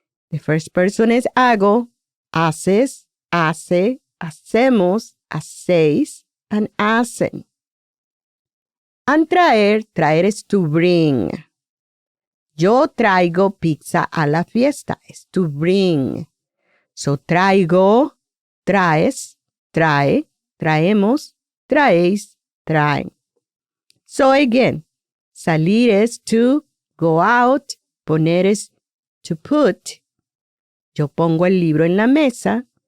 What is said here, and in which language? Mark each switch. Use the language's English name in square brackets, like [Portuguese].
[English] The first person is [Spanish] hago, haces, hace, hacemos, hacéis, and hacen. [English] And traer, traer is to bring. [Spanish] Yo traigo pizza a la fiesta. Es [English] to bring. [Spanish] So traigo, traes, trae, traemos, traéis, traen. [English] So again, salir is to go out. Poner is to put. [Spanish] Yo pongo el libro en la mesa.